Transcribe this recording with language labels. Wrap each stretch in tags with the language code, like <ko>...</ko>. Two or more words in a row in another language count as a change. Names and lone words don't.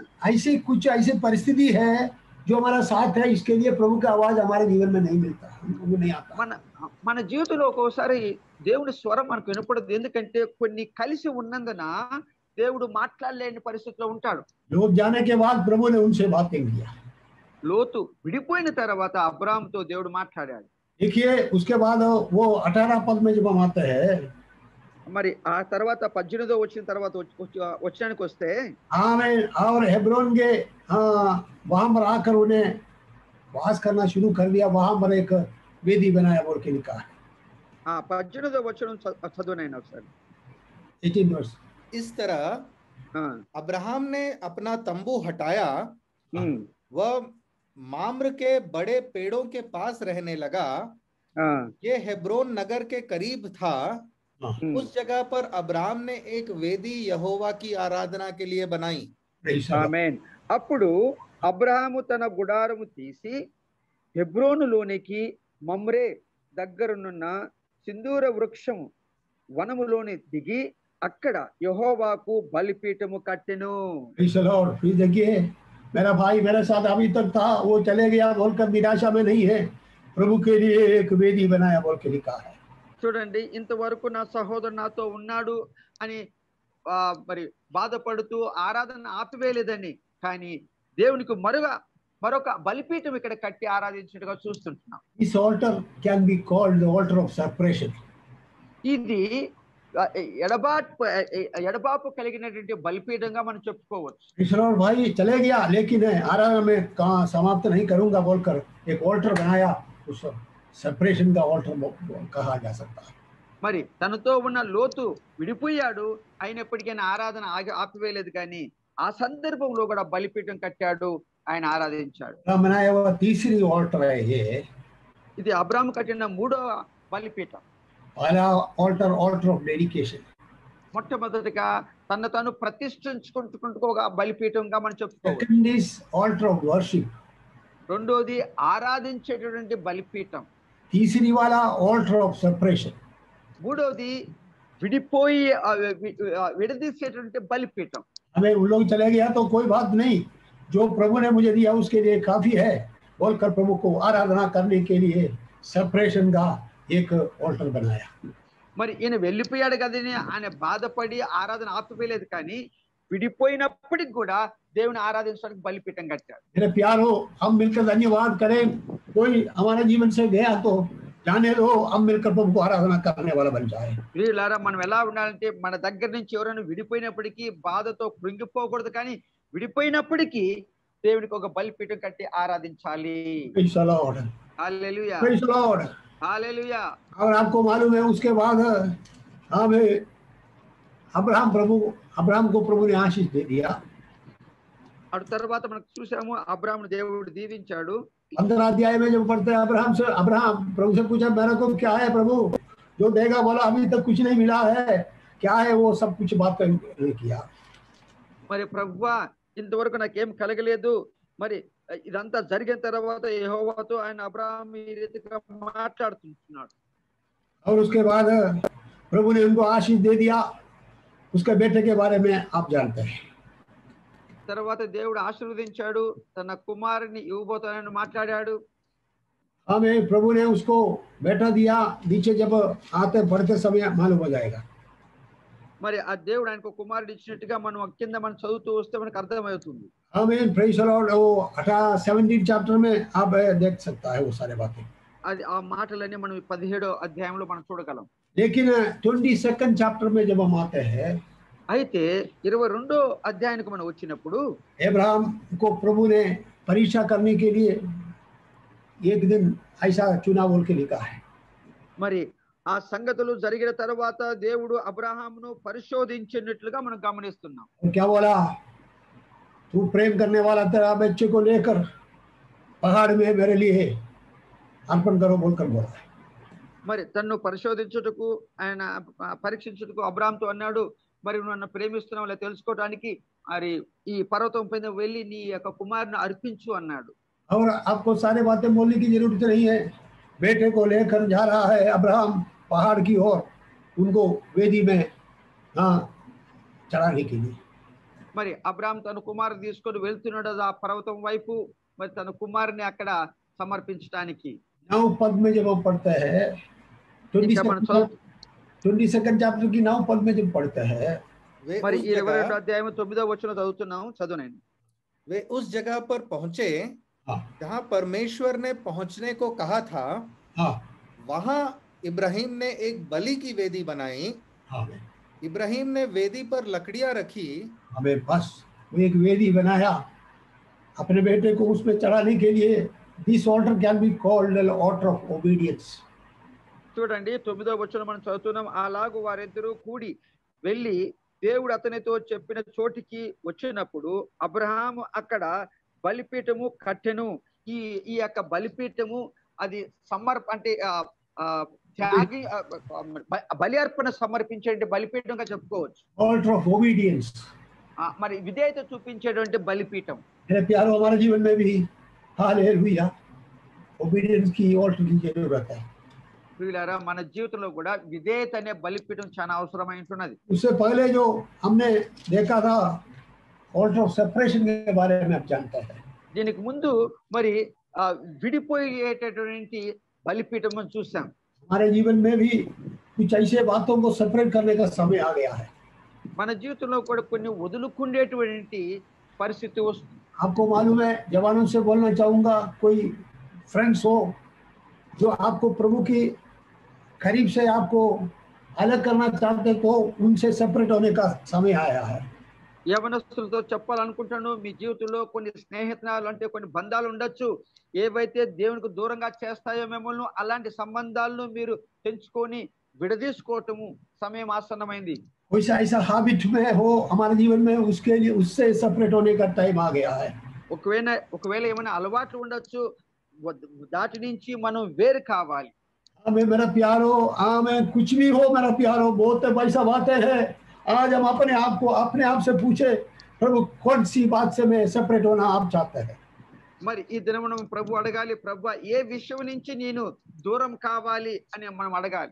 <hi>ऐसी कुछ ऐसी परिस्थिति है जो हमारा साथ है, इसके लिए प्रभु का आवाज हमारे जीवन में नहीं मिलता, हमको नहीं आता।</hi> <te>మన జీవితంలో ఒక్కోసారి దేవుని స్వరం మనకు వినపడదు, ఎందుకంటే కొన్ని కలిసి ఉన్నందున దేవుడు మాట్లాడలేని పరిస్థితిలో ఉంటాడు.</te> <hi>लोत जाने के बाद प्रभु ने उनसे बातें किया।</hi> <te>లోతు విడిపోయిన తర్వాత అబ్రాహాముతో దేవుడు మాట్లాడాడు.</te> <hi>देखिए उसके बाद वो 18 पद में जब हम आते हैं,</hi> <te>మరి ఆ తర్వాత 18వ వచ్చిన తర్వాత వచ్చానికి వస్తే,</te> <hi>आमीन। और हेब्रोन के वहां पर आकर उन्हें वास करना शुरू कर दिया, वहां पर एक वेदी बनाया बोल के लिखा है।</hi> <te>18వ వచనం చదువునైనా ఒకసారి.</te> <hi>18 वर्ष। इस तरह अब्राहम ने अपना तंबू हटाया, वह माम्र के बड़े पेड़ों के पास रहने लगा, ये हेब्रोन नगर के करीब था। उस जगह पर अब्राहम ने एक वेदी यहोवा की आराधना के लिए बनाई।</hi> <te>ఆమేన్. అప్పుడు అబ్రాహాము తన గుడారము తీసి హెబ్రోనులోనికి మమ్రే దగ్గరనున్న సింధూర వృక్షం వనములోని దిగి అక్కడ యెహోవాకు బలిపీఠము కట్టెను.</te> <hi>देखिए मेरा भाई मेरे साथ अभी तक था, वो चले गया बोलकर निराशा में नहीं है, प्रभु के लिए एक वेदी बनाया बोल के लिखा है।</hi> <te>చూడండి, ఇంతవరకు నా సహోదరు నాతో ఉన్నాడు అని మరి బాధపడుతూ ఆరాధన ఆపివేయలేదని, కానీ దేవునికి మరొక బలిపీఠం ఇక్కడ కట్టి ఆరాధించినట్టుగా చూస్తుంటున్నాం.</te> <en>This altar can be called the altar of separation.</en> <te>ఇది ఎడబాపు కలిగినటువంటి బలిపీఠంగా మనం చెప్పుకోవచ్చు.</te> <hi>ईश्वर भाई चले गया लेकिन आराधना में कहाँ समाप्त नहीं करूंगा बोलकर एक ऑल्टर बनाया, उस सेपरेशन का ऑल्टर कहा जा सकता है।</hi> <te>మరి తనతో ఉన్న లోతు విడిపోయాడు, అయినప్పటికైనా ఆరాధన ఆపివేయలేదు, కానీ ఆ సందర్భంలో కూడా బలిపీఠం కట్టాడు, ఆయన ఆరాధించాడు.</te> <hi>बनाया हुआ तीसरी ऑल्टर है ये,</hi> <te>ఇది అబ్రాహాము కట్టిన మూడో బలిపీఠం.</te> <en>पहला altar of dedication.</en> <te>మొట్టమొదటిగా తను తాను ప్రతిష్ఠించుకుంటూ ఒక బలిపీఠంగా మనం చెప్పుకోవచ్చు.</te> <en>Second is altar of worship.</en> <te>రెండోది ఆరాధించేటటువంటి బలిపీఠం.</te> <hi>तीसरी वाला</hi> <en>altar of separation.</en> <te>మూడోది విడిపోయి విడదీసేటువంటి బలిపీఠం.</te> <hi>हमें उन लोग चले गया तो कोई बात नहीं, जो प्रभु ने मुझे दिया उसके लिए काफी है बोलकर प्रभु को आराधना करने के लिए सेपरेशन का एक ऑल्टर बनाया.</hi> <te>మరి ఈయన వెళ్ళిపోయాడు కదని ఆయన బాధపడి ఆరాధన ఆపిపోయలేదు, కానీ విడిపోయినప్పటికి కూడా దేవుని ఆరాధించడానికి బలిపీఠం కట్టాడు.</te> <hi>मेरे प्यारो, हम मिलकर धन्यवाद करें. कोई हमारे जीवन से गया तो जाने दो, हम मिलकर प्रभु को आराधना करने वाला बन जाए.</hi> <te>వీళ్ళారా మనం ఎలా ఉండాలంటే మన దగ్గర నుంచి ఎవరైనా విడిపోయినప్పటికీ బాధతో కృంగిపోకూడదు, కానీ విడిపోయినప్పటికీ దేవునికి ఒక బలిపీఠం కట్టి ఆరాధించాలి.</te> <en>Praise the Lord.</en> <te>హల్లెలూయా,</te> <en>Praise the Lord.</en> <te>హల్లెలూయా.</te> <hi>और आपको मालूम है उसके बाद हमें अब्राहम को प्रभु ने आशीष दे दिया.</hi> <te>అటు తర్వాత మనకు చూసాము అబ్రాహామును దేవుడు దీవించాడు.</te> <hi>15 अध्याय में जब पढ़ते हैं अब्राहम प्रभु से पूछा मेरे को क्या है प्रभु जो देगा, बोला अभी तक कुछ नहीं मिला है, क्या है वो सब कुछ बात किया.</hi> <te>మరి ప్రభువా ఇంతవరకు నాకేం కలగలేదు, మరి ఇదంతా జరిగిన తర్వాత యెహోవాతో ఆయన అబ్రాహాము ఈ రీతిగా మాట్లాడుతున్నాడు.</te> <hi>और उसके बाद प्रभु ने उनको आशीष दे दिया. उसके बेटे के बारे में आप जानते हैं.</hi> <te>తర్వాత దేవుడు ఆశీర్వదించాడు, తన కుమారుని ఇవ్వబోతానని మాట్లాడాడు.</te> <hi>हमें प्रभु ने उसको बेटा दिया. नीचे जब आते पढ़ते समय मालूम हो जाएगा.</hi> <te>మరి ఆ దేవుడు ఆయనకు కుమారుడు ఇచ్చినట్టుగా మనం కింద మనం చదువుతూ వస్తే మనకు అర్థమవుతుంది.</te> <hi>हमें</hi> <en>Praise the Lord</en> <hi>वो 17 चैप्टर में आप देख सकता है वो सारे बातें.</hi> <te>అది ఆ మాటలన్నీ మనం 17వ అధ్యాయంలో మనం చూడగలం.</te> <hi>लेकिन 22nd चैप्टर में जब हम आते हैं,</hi> <te>అయితే 22వ అధ్యాయానికి మనం వచ్చినప్పుడు</te> <hi>अब्राहम को प्रभु ने परीक्षा करने के लिए एक दिन ऐसा चुना बोल के लिखा है.</hi> <te>మరి ఆ సంగతులు జరిగిన తర్వాత దేవుడు అబ్రహామును పరిశోధించినట్లుగా మనం గమనిస్తున్నాం.</te> <hi>क्या बोला, तू प्रेम करने वाला तेरा बच्चे को लेकर पहाड़ में मेरे लिए अर्पण करो बोलकर बोला.</hi> <te>మరి తన్ను పరిశోధించుటకు ఆయన పరీక్షించుటకు అబ్రహాముతో అన్నాడు, మరి నువ్వు నన్ను ప్రేమిస్తున్నావు లేదా తెలుసుకోవడానికి మరి ఈ పర్వతం పైన వెళ్ళి నీ యొక్క కుమారుని అర్పించు అన్నాడు.</te> <hi>और आपको सारे बातें बोलने की जरूरत नहीं है. बेटे को लेकर जा रहा है अब्राहम पहाड़ की ओर, उनको वेदी में चढ़ाने के लिए.</hi> <te>మరి అబ్రహాం తన కుమారుని తీసుకొని వెళ్తున్నాడు ఆ పర్వతం వైపు, మరి తన కుమారుని అక్కడ సమర్పించడానికి.</te> <hi>9 पद में जब हम पढ़ते हैं 22nd चैप्टर की 9 पद में जब पढ़ते हैं,</hi> <te>మరి 22వ అధ్యాయం 9వ వచనం చదువుతున్నాం. చదువునండి.</te> <hi>वे उस जगह पर पहुंचे जहां परमेश्वर ने पहुंचने को कहा था. वहां इब्राहिम ने एक बलि की वेदी बनाई. इब्राहिम ने वेदी पर लकड़ियां रखी. हमें बस वो एक वेदी बनाया अपने बेटे को उसमें चढ़ाने के लिए.</hi> <en>This altar can be called an altar of obedience.</en> <te>చూడండి 9వ వచనం మనం చదువుతున్నాం. అలాగూ వారిద్దరూ కూడి వెళ్ళి దేవుడు అతనితో చెప్పిన చోటికి వచ్చినప్పుడు అబ్రహాము అక్కడ బలిపీఠము కట్టెను. ఈ యొక్క బలిపీఠము అది అంటే త్యాగి బలి అర్పణ సమర్పించే బలిపీఠంగా చెప్పుకోవచ్చు.</te> <en>Altar of obedience.</en> <te>మరి విధేయత చూపించేటువంటి బలిపీఠం.</te> <hi>मेरे प्यारो, हमारे जीवन में भी हालेलुया obedience की altar की जरूरत है.</hi> <te>ప్రియులారా, మన జీవితంలో కూడా విధేయత అనే బలిపీఠం చాలా అవసరమై ఉంటున్నది.</te> <hi>उससे पहले जो हमने देखा था</hi> <en>altar of separation</en> <hi>के बारे में आप जानते हैं.</hi> <te>దీనికి ముందు మరి విడిపోయేటటువంటి బలిపీఠం మనం చూసాం.</te> <hi>हमारे जीवन में भी कुछ ऐसे बातों को सेपरेट करने का समय आ गया है.</hi> <te>మన జీవితంలో కూడా కొన్ని వదులుకునేటువంటి పరిస్థితి వస్తుంది.</te> <hi>आपको मालूम है, जवानों से बोलना चाहूंगा, कोई फ्रेंड्स हो जो आपको प्रभु की करीब से आपको अलग करना चाहते तो उनसे सेपरेट होने का समय आया है.</hi> <te>యవనస్తులతో చెప్పాలనుకుంటాను, మీ జీవితంలో కొన్ని స్నేహితులు అంటే కొన్ని బంధాలు ఉండొచ్చు, ఏవైతే దేవునికి దూరంగా చేస్తాయో మిమ్మల్ని అలాంటి సంబంధాలను మీరు తెంచుకొని విడదీసుకోవటము సమయం ఆసన్నమైంది.</te> <hi>कोई ऐसा हैबिट में हो हमारे जीवन में, उसके लिए उससे सेपरेट होने का टाइम आ गया है.</hi> <te>ఒకవేళ ఏమైనా అలవాట్లు ఉండొచ్చు, దాటి నుంచి మనం వేరు కావాలి.</te> <hi>हमें मेरा प्यारो, हमें कुछ भी हो मेरा प्यारो, बहुत पैसा बातें हैं. आज हम अपने आप से पूछे, प्रभु कौन सी बात से मैं सेपरेट होना आप चाहते हैं.</hi> <te>మరి ఈ దినం మనం ప్రభు అడగాలి, ప్రభు ఏ విషయం నుంచి నేను దూరం కావాలి అని మనం అడగాలి.</te>